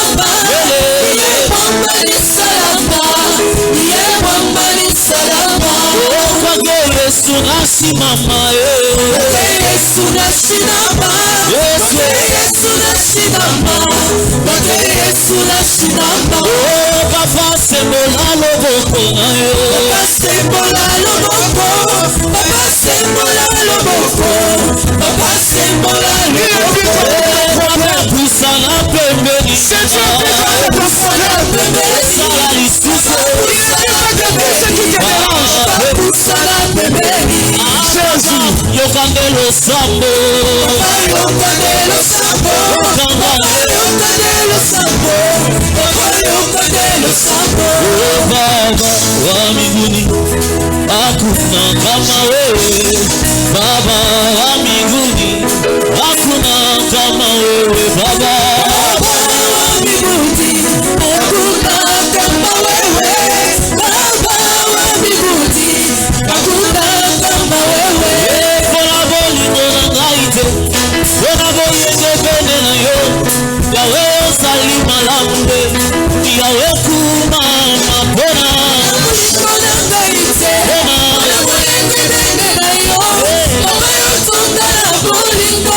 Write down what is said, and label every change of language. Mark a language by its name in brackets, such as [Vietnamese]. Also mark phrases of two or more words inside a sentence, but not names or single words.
[Swahili] Baba Yesu nasimama Yesu nasimama Yesu nasimama [Lingala] Yesu nasimama oh papa sembola loboko na yo papa sembola loboko papa sembola loboko papa sembola loboko papa pusana pembeni pusana pembeni sala lisusu pusana pembeni Jésus yokandelo sambo yokandelo sambo yokandelo sambo yokandelo sambo [Swahili] baba wa mbinguni hakuna kama wewe baba wa mbinguni hakuna kama wewe baba wa mbinguni hakuna kama wewe baba wa mbinguni hakuna kama wewe [Lingala] bona bolingo na ngai te bona boyenge pene na yo yawe osali malamu nde yawe kumama bona bolingo na ngai te bona boyenge pene na yo papa yotonda na bolingo